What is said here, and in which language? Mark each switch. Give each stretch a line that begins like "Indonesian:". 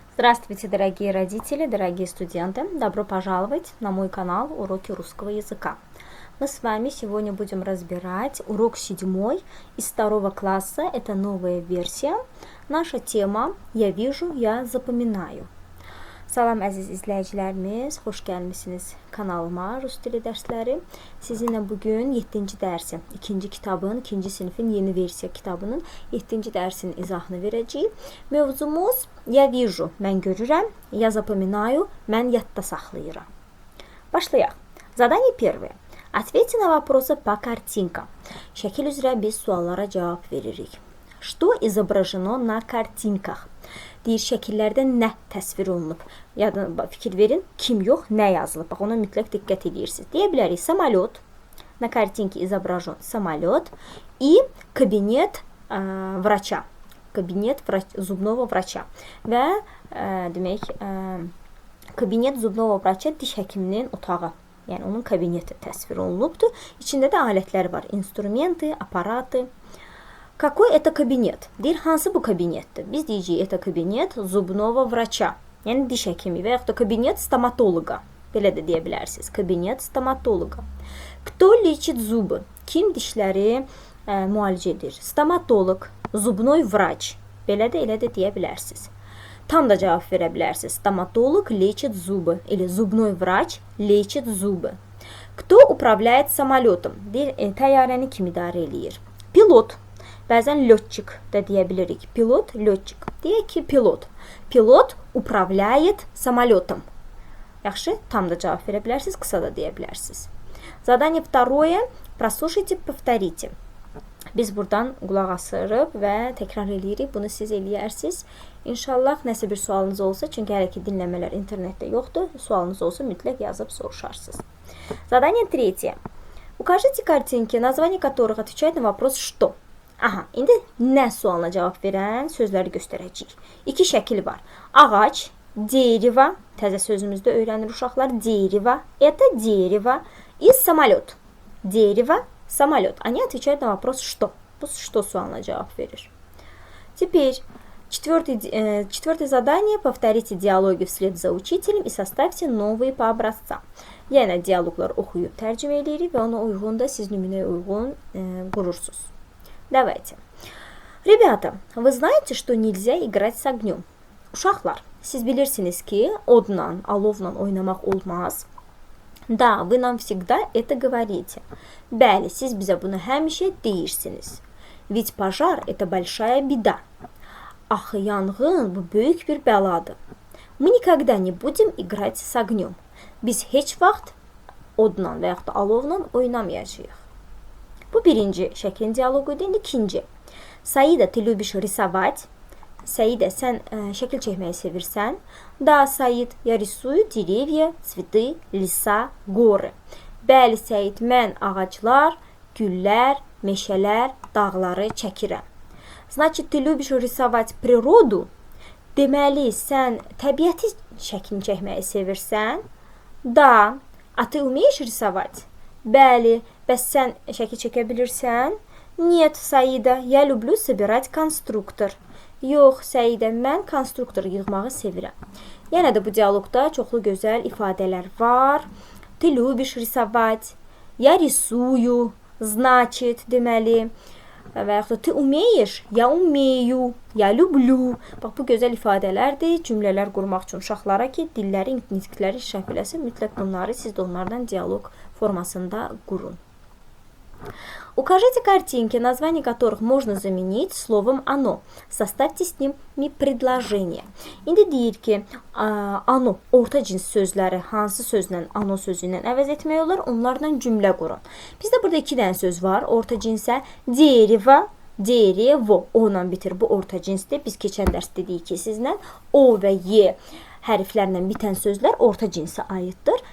Russian: Здравствуйте, дорогие родители, дорогие студенты! Добро пожаловать на мой канал «Уроки русского языка». Мы с вами сегодня будем разбирать урок 7 из 2 класса. Это новая версия. Наша тема «Я вижу, я запоминаю».
Azerbaijani: Salam əziz izləyicilərimiz, xoş gəlmisiniz kanalıma Rus dili dərsləri. Sizinlə bugün 7-ci dərsin, 2-ci kitabın, 2-ci sinifin yeni versiya kitabının 7-ci dərsinin izahını verəcəyik. Mövzumuz
Russian: я вижу,
Azerbaijani: mən görürəm,
Russian: я запоминаю,
Azerbaijani: mən yadda saxlayıram. Başlayaq.
Russian: Задание первое. Ответьте на вопросы по картинкам.
Azerbaijani: Şəkil üzrə biz suallara cavab veririk.
Russian: Что изображено на картинках?
Azerbaijani: Deyir, şəkillərdə nə təsvir olunub? Yadına fikir verin, kim yox, nə yazılıb? Bax, ona mütləq diqqət edirsiniz. Deyə bilərik, самолет.
Russian: На картинке изображен самолет и кабинет врача. Кабинет зубного врача.
Azerbaijani: Və demək,
Russian: кабинет зубного врача
Azerbaijani: diş həkiminin otağı. Yəni, onun kabineti təsvir olunubdur. İçində də alətlər var.
Russian: Instrumenты, аппараты. Какой это кабинет?
Azerbaijani: Deyir, hansı bu kabinetdir? Biz deyəcəyik,
Russian: это кабинет зубного врача.
Azerbaijani: Yəni, diş həkimi və yaxud da
Russian: кабинет стоматолога.
Azerbaijani: Belə də deyə bilərsiniz.
Russian: Кабинет стоматолога. Кто лечит зубы?
Azerbaijani: Kim dişləri müalicə edir? Stomatolog,
Russian: zubnoy врач.
Azerbaijani: Belə də, elə də deyə bilərsiniz. Tam da cavab verə bilərsiniz.
Russian: Stomatolog лечит зубы. Или зубной врач лечит зубы. Кто управляет самолетом?
Azerbaijani: Deyir, təyyarəni kim idarə eləyir? Pilot. Bəzən lётчик da deyə bilirik. Pilot, lётчик. Deyək ki, pilot.
Russian: Pilot управляет самолетом.
Azerbaijani: Yaxşı, tam da cavab verə bilərsiniz, qısa da deyə bilərsiniz.
Russian: Задание второе. Прослушайте, повторите.
Azerbaijani: Biz buradan qulaq asırıq və təkrar eləyirik. Bunu siz eləyərsiniz. İnşallah nəsə bir sualınız olsa, çünki hələ ki dinləmələr internetdə yoxdur. Sualınız olsa mütləq yazıb soruşarsınız.
Russian: Задание третье. Укажите картинки, название которых отвечает на вопрос «что».
Azerbaijani: Aha, indi nə sualına cavab verən sözləri göstərəcəyik. İki şəkil var. Ağac, дерево, təzə sözümüzdə öyrənir uşaqlar.
Russian: Дерево, это дерево и самолет. Дерево, самолет. Они отвечают на вопрос «что».
Azerbaijani: Bu «что» sualına cavab verir.
Russian: Теперь четвертое задание. Повторите диалоги вслед за учителем и составьте новые по образцам.
Azerbaijani: Yəni, dialoqlar oxuyub tərcümə edirik və ona uyğun da siz nümunəyə uyğun qurursunuz.
Russian: Давайте. Ребята, вы знаете, что нельзя играть с огнем?
Azerbaijani: Uşaqlar, siz bilirsiniz ki, odla, alovla oynamaq olmaz.
Russian: Да, вы нам всегда это говорите.
Azerbaijani: Bəli, siz bizə bunu həmişə deyirsiniz.
Russian: Ведь пожар – это большая беда.
Azerbaijani: Axı, yanğın bu böyük bir bəladır.
Russian: Мы никогда не будем играть с огнем.
Azerbaijani: Biz heç vaxt odla və yaxud da alovla oynamayacağıq. Bu birinci şəklin dialoqu idi. İndi ikinci.
Russian: Saida, ты любишь рисовать?
Azerbaijani: Saida, sən şəkil çəkməyi sevirsən?
Russian: Да, Said, я рисую деревья, цветы, леса, горы.
Azerbaijani: Bəli, Said, mən ağaclar, güllər, meşələr, dağları çəkirəm.
Russian: Значит, ты любишь рисовать природу?
Azerbaijani: Deməli, sən təbiəti şəklini çəkməyi sevirsən?
Russian: Да, а ты умеешь рисовать?
Azerbaijani: Bəli, bəs sən şəkil çəkə bilirsən?
Russian: Нет, Saida, я люблю собирать конструктор.
Azerbaijani: Yox, Saida, mən konstruktor yığmağı sevirəm. Yenə də bu dialoqda çoxlu gözəl ifadələr var.
Russian: Ты любишь рисовать? Я рисую.
Azerbaijani: Значит, deməli. Və yaxud da
Russian: ты умеешь? Я умею. Я люблю.
Azerbaijani: Bax, bu gözəl ifadələrdir. Cümlələr qurmaq üçün uşaqlara ki, dilləri, nitqləri inkişaf eləsin. Mütləq bunları siz də onlardan dialoq formasında qurun.
Russian: Укажите картинки, название которых можно заменить словом «оно». Составьте с nimi предложение.
Azerbaijani: İndi deyir ki, «оно» orta cins sözləri hansı sözlə, «оно» sözü ilə əvəz etmək olar, onlardan cümlə qurun. Bizdə burada 2 dənə söz var, orta cinsə. Дерево, дерево, o ilə bitir, bu orta cinsdir. Biz keçən dərs dedik ki, sizlə o və y hərflərlə bitən sözlər orta cinsə aiddir.